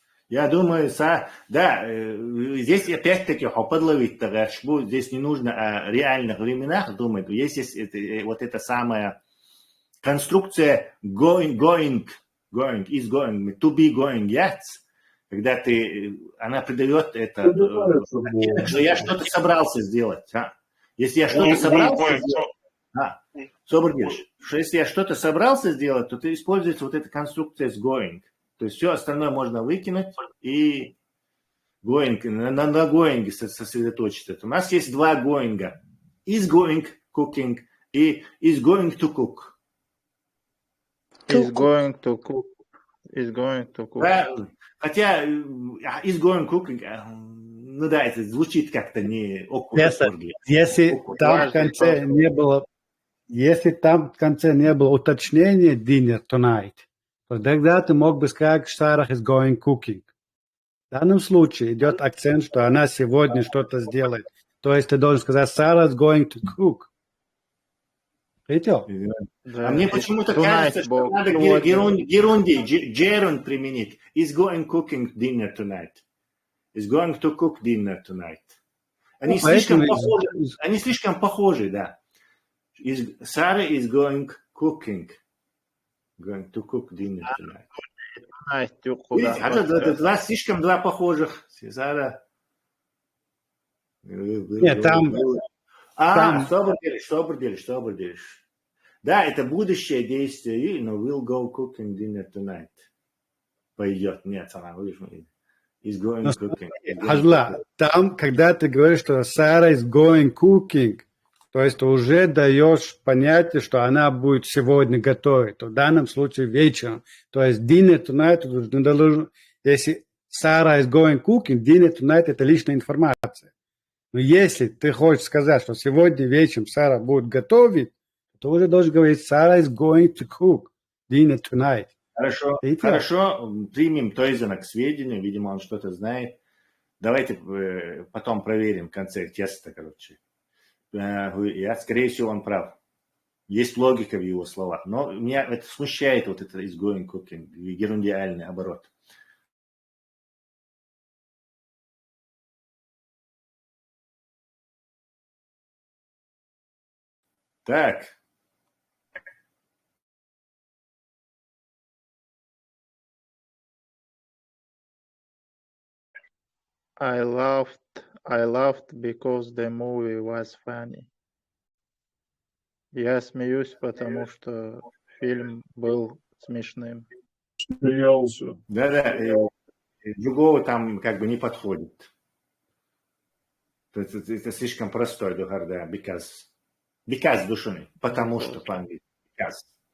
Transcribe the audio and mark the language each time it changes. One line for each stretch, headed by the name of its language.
Russian: Я думаю, да, здесь опять-таки подловить здесь не нужно о реальных временах думать. Есть вот эта самая конструкция
English: going, is going, to be going, yes. Когда она придает это, что я что-то собрался сделать. Если я что-то собрался сделать, если я что-то собрался сделать, то используется вот эта конструкция с going. То есть все остальное можно выкинуть и
Russian: Going, на going сосредоточиться. У нас есть два going.
English: Is going cooking и is going to cook. Is going to cook. Is going to cook.
Russian: Да, хотя
English: is going cooking,
Russian: ну да, это звучит как-то не Если там в конце не было, если там в конце не было уточнения dinner tonight, то тогда ты мог бы сказать,
English: Sarah is going cooking.
Russian: В данном случае идет акцент, что она сегодня что-то сделает. То есть ты должен сказать
English: Sarah is going to cook.
Russian: Видел? Да. А мне почему-то кажется, что надо gerund применить.
English: Is going cooking dinner tonight. Is going to cook dinner tonight.
Russian: Они слишком похожи, да.
English: Sarah is going cooking. Going to cook dinner tonight.
Russian: Это слишком два похожих. Сара. Нет, там... Что делишь? Да, это будущее действие.
English: We'll go cooking dinner tonight.
Russian: Пойдет. Нет,
English: is going cooking.
Russian: Хазла, там, когда ты говоришь, что
English: Sarah is going cooking,
Russian: то есть ты уже даешь понятие, что она будет сегодня готовить. В данном случае вечером. То есть
English: dinner tonight,
Russian: если
English: Sarah is going cooking, dinner tonight
Russian: это личная информация. Но если ты хочешь сказать, что сегодня вечером Сара будет готовить, то уже должен говорить
English: Sarah is going to cook dinner tonight.
Russian: Хорошо, примем Тойзена к сведению, видимо, он что-то знает. Давайте потом проверим в конце теста, короче. Скорее всего, он прав. Есть логика в его словах. Но меня это смущает, вот это
English: is going cooking,
Russian: герундиальный оборот. Так.
English: I laughed because the movie was funny.
Russian: Я смеюсь, потому что фильм был смешным. Смеялся. Да, другого там как бы не подходит. Это слишком простой, да, because душой, потому что по-английски, because.